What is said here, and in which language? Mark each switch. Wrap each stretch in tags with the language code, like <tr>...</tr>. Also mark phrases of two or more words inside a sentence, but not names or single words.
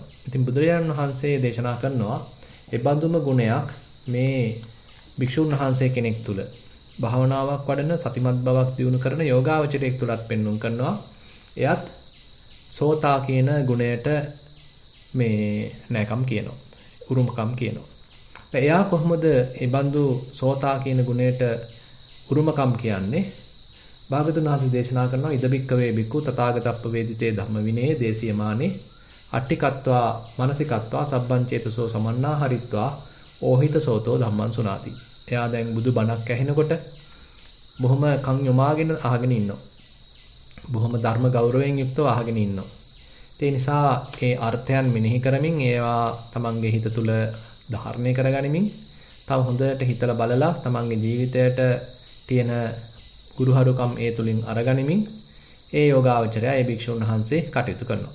<si>ඉතින් බුදුරජාණන් වහන්සේ දේශනා කරනවා ඒ බඳුම ගුණයක් මේ භික්ෂුන් වහන්සේ කෙනෙක් තුළ භාවනාවක් වඩන සතිමත් බවක් දියුණු කරන යෝගාවචරයෙක් තුලත් පෙන්눔 කරනවා. එයත් සෝතා කියන ගුණයට මේ නැකම් කියනවා. උරුමකම් කියනවා. එයා කොහොමද ඒ බඳු සෝතා කියන ගුණයට උරුමකම් කියන්නේ? භාගතුන් වහන්සේ දේශනා කරනවා</si> <pi>ඉදබික්කවේ බික්කු තථාගතප්ප වේදිතේ ධම්ම විනේ දේශියමානේ අට්ඨිකත්වා මානසිකත්වා සබ්බංචේතසෝ සමන්නා හරිත්වා ඕහිත සෝතෝ ධම්මං සුනාති.</pi> <si>එයා දැන් බුදු බණක් ඇහෙනකොට බොහොම කන් යොමාගෙන අහගෙන ඉන්නවා. බොහොම ධර්ම ගෞරවයෙන් යුක්තව අහගෙන ඉන්නවා. ඒ නිසා ඒ අර්ථයන් මෙනෙහි කරමින් ඒවා තමන්ගේ හිත තුළ ධාරණය කරගනිමින් තව හොඳට හිතලා බලලා තමන්ගේ ජීවිතයට තියෙන ගුරුහරුකම් ඒ තුලින් අරගනිමින් ඒ යෝගාවචරය ඒ භික්ෂුන් වහන්සේ කටයුතු කරනවා.</si>